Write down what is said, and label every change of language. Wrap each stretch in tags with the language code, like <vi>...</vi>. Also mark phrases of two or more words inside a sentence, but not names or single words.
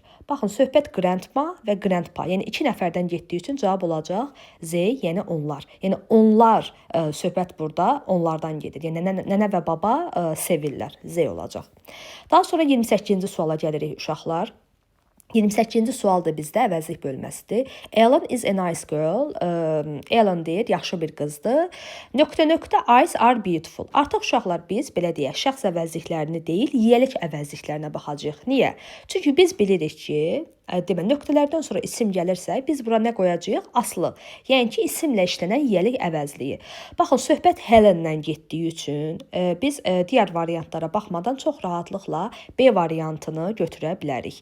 <az>Baxın, söhbət grandma və grandpa, yəni iki nəfərdən getdiyi üçün cavab olacaq Z, yəni onlar. Yəni onlar söhbət burada onlardan gedir. Yəni nənə və baba sevirlər, Z olacaq. Daha sonra 28-ci suala gəlirik uşaqlar. 28-ci sual da bizdə əvəzlik bölməsidir.</az> <en>Ellen is a nice girl.</en> <az>Ellen deyir, yaxşı bir qızdır.</az> <en>Nöqtə-nöqtə eyes are beautiful.</en> <az>Artıq uşaqlar biz, belə deyək, şəxs əvəzliklərini deyil, yiyəlik əvəzliklərinə baxacağıq. Niyə? Çünki biz bilirik ki, deməli, nöqtələrdən sonra isim gəlirsə, biz bura nə qoyacağıq? Aslı. Yəni ki, isimlə işlənən yiyəlik əvəzliyi. Baxın, söhbət Helen-dən getdiyi üçün biz digər variantlara baxmadan çox rahatlıqla B variantını götürə bilərik.</az>